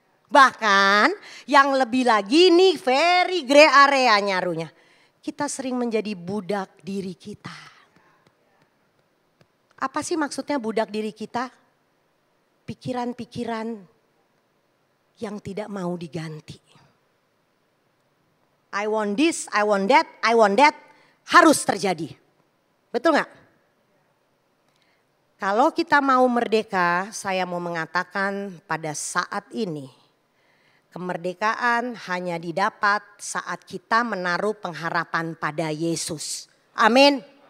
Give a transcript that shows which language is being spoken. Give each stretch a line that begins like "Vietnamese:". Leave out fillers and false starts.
Indonesian: Bahkan yang lebih lagi nih
English: very gray area
Indonesian: nyarunya. Kita sering menjadi budak diri kita. Apa sih maksudnya budak diri kita? Pikiran-pikiran yang tidak mau diganti.
English: I want this, I want that, I want that.
Indonesian: Harus terjadi. Betul gak? Kalau kita mau merdeka, saya mau mengatakan pada saat ini. Kemerdekaan hanya didapat saat kita menaruh pengharapan pada Yesus. Amin.